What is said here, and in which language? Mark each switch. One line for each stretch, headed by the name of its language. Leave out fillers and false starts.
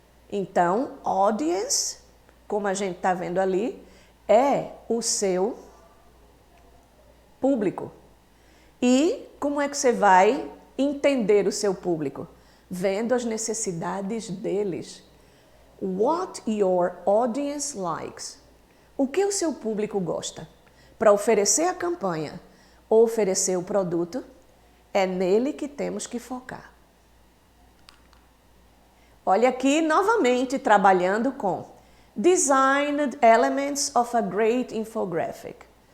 Portuguese: Então, audience, como a gente está vendo ali, é o seu público. E como é que você vai entender o seu público? Vendo as necessidades deles.
English: What your audience likes.
Portuguese: O que o seu público gosta? Para oferecer a campanha ou oferecer o produto, é nele que temos que focar. Olha aqui novamente trabalhando com
English: Designed Elements of a Great Infographic.